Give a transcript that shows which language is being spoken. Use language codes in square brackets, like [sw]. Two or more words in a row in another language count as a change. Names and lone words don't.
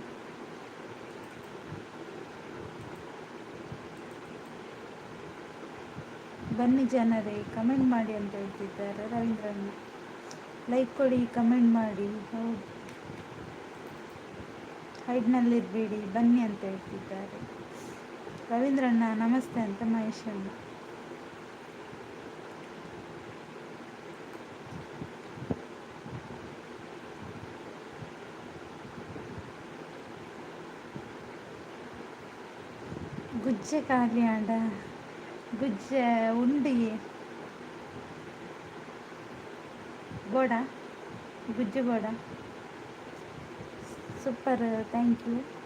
[kn] ಬನ್ನಿ ಜನರೇ ಕಮೆಂಟ್ ಮಾಡಿ ಅಂತ ಹೇಳ್ತಿದ್ದಾರೆ ರವೀಂದ್ರಣ್ಣ. ಲೈಕ್ ಕೊಡಿ, ಕಮೆಂಟ್ ಮಾಡಿ. ಹೌದು, ಹೈಡ್ನಲ್ಲಿರಬೇಡಿ ಬನ್ನಿ ಅಂತ ಹೇಳ್ತಿದ್ದಾರೆ ರವೀಂದ್ರಣ್ಣ. ನಮಸ್ತೆ ಅಂತ ಮಹೇಶ್ ಅಣ್ಣ. [tcy] ಗುಜ್ಜೆ ಖಾಲಿ ಆಂಡ ಗುಜ್ಜೆ ಉಂಡಿ ಬೋಡ ಗುಜ್ಜೆ ಬೋಡ [en] super thank you.